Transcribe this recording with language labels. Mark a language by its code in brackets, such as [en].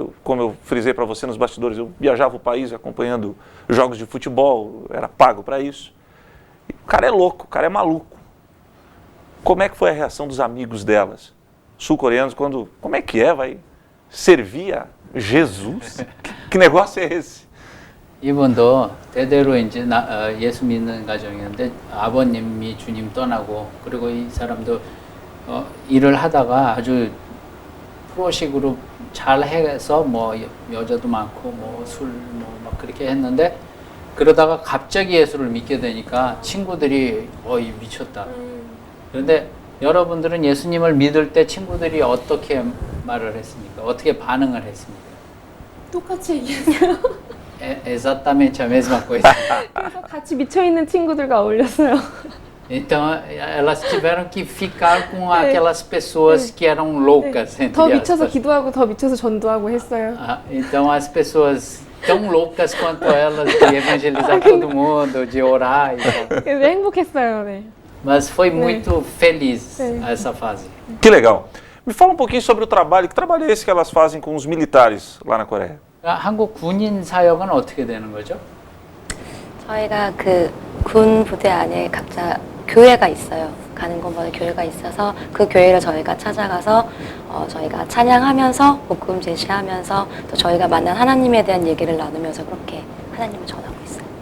[pt] Como eu frisei para você nos bastidores, eu viajava o país acompanhando jogos de futebol, era pago para isso. E o cara é louco, o cara é maluco. Como é que foi a reação dos amigos delas, sul-coreanos, como é que vai servir a Jesus? Que negócio é esse? [ko] 이분도 대대로 이제 예수 믿는 가정이었는데 아버님이 주님 떠나고 그리고 이 사람도 일을 하다가 아주 프로식으로 잘 해서 뭐 여자도 많고 뭐 술 뭐 막 그렇게 했는데 그러다가 갑자기 예수를 믿게 되니까 친구들이 미쳤다. 그런데 여러분들은 예수님을 믿을 때 친구들이 어떻게 말을 했습니까? 어떻게 반응을 했습니까? 똑같이 얘기했어요. [pt] Exatamente a mesma coisa. [ko] 그래서 같이 미쳐있는 친구들과 어울렸어요. [pt] Então elas tiveram que ficar com aquelas pessoas que eram loucas, entre [ko] 더 미쳐서 [pt] aspas. [ko] 기도하고 더 미쳐서 전도하고 했어요. [pt] Então as pessoas tão loucas quanto elas de evangelizar todo mundo, de orar e tal. [ko] 그래서 행복했어요. 네. [pt] Mas foi muito feliz essa fase. Que legal. Me fala um pouquinho sobre o trabalho, que trabalho é esse que elas fazem com os militares lá na Coreia? [ko] 한국 군인 사역은 어떻게 되는 거죠? 저희가 그 군 부대 안에 각자 교회가 있어요. 가는 곳마다 교회가 있어서 그 교회를 저희가 찾아가서 저희가 찬양하면서 복음 제시하면서 또 저희가 만난 하나님에 대한 얘기를 나누면서 그렇게 하나님을 전하고 있어요.